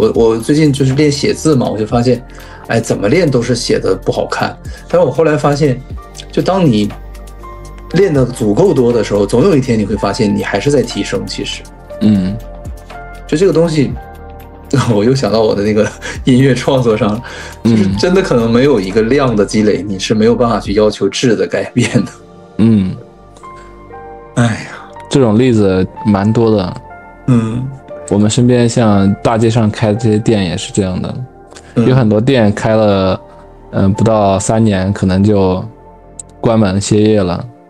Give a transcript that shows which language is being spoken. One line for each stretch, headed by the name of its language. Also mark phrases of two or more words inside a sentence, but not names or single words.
Chinese: 我最近就是練寫字嘛，我就發現，哎，怎麼練都是寫的不好看。但是我後來發現，就當你練的足夠多的時候，總有一天你会發現你還是在提升。其實，就這個東西，我又想到我的那個音樂創作上，就是真的可能沒有一個量的積累，你是沒有辦法去要求質的改變的。哎呀，這種例子蠻多的。我們身邊像大街上開的這些店也是這樣的，有很多店開了，不到3年，可能就關門歇業了。